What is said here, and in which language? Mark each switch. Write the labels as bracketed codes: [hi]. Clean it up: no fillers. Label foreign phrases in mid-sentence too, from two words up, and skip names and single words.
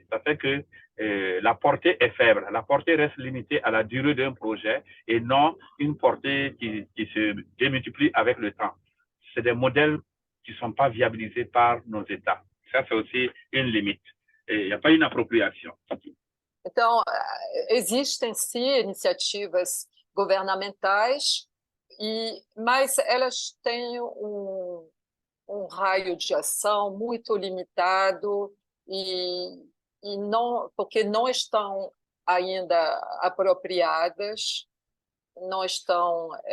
[fr] Ça fait que la portée est faible. La portée reste limitée à la durée d'un projet et non une portée qui se démultiplie avec le temps. C'est des modèles qui ne sont pas viabilisés par nos États. Ça, c'est aussi une limite. Il n'y a pas une appropriation. [pt] Então, existem sim iniciativas governamentais, mas elas têm um raio de ação muito limitado e não, porque não estão ainda apropriadas, não estão